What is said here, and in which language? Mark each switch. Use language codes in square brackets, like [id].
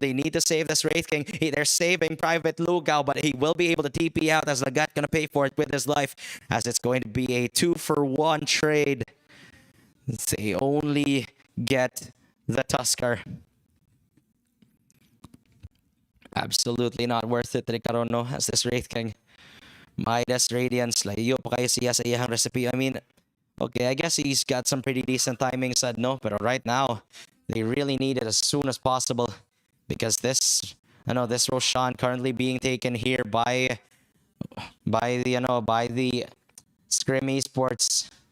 [en] They need to save this Wraith King. They're saving Private Lugao, but he will be able to TP out as Lagat going to pay for it with his life, as it's going to be a 2 for 1 trade. They only get the Tuskar. Absolutely not worth it, Ricarono, as this Wraith King. [ceb] Midas Radiance, layo pa kayo siya sa iyang recipe. [en] I mean, okay, I guess he's got some pretty decent timing, said no, but right now, they really need it as soon as possible. Because this Roshan currently being taken here by the Scrim Esports.